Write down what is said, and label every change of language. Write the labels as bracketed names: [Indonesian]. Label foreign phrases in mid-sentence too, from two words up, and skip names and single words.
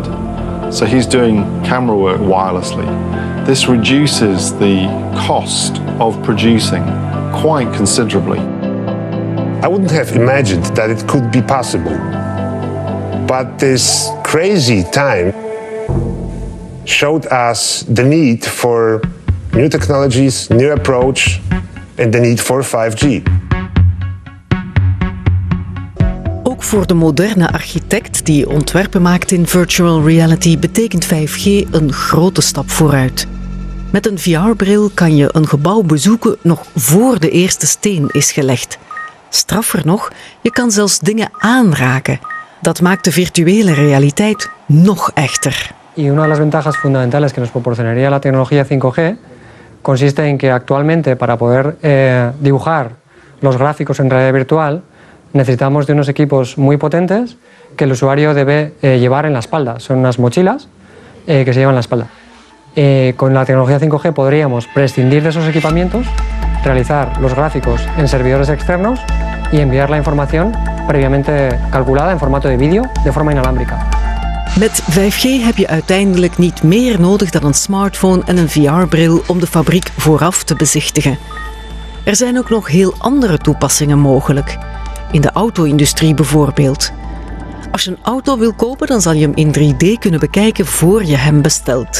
[English] So he's doing camera work wirelessly. This reduces the cost of producing quite considerably. I wouldn't have imagined that it could be possible. But this crazy time showed us the need for new technologies, new approach, and the need for 5G. [Dutch] Ook voor de moderne architect die ontwerpen maakt in [English] virtual reality [Dutch] betekent 5G een grote stap vooruit. Met een VR-bril kan je een gebouw bezoeken nog voor de eerste steen is gelegd. Straffer nog, je kan zelfs dingen aanraken. Dat maakt de virtuele realiteit nog echter. [Spanish] Y una de las ventajas fundamentales que nos proporcionaría la tecnología 5G consiste en que actualmente para poder dibujar los gráficos en realidad virtual, necesitamos de unos equipos muy potentes que el usuario debe llevar en la espalda. Son unas mochilas que se llevan en la espalda. Con la tecnología 5G podríamos prescindir de esos equipamientos, realizar los gráficos en servidores externos y enviar la información previamente calculada en formato de vídeo de forma inalámbrica. [Dutch] Met 5G heb je uiteindelijk niet meer nodig dan een smartphone en een VR-bril om de fabriek vooraf te bezichtigen. Er zijn ook nog heel andere toepassingen mogelijk. In de auto-industrie bijvoorbeeld. Als je een auto wil kopen, dan zal je hem in 3D kunnen bekijken voor je hem bestelt.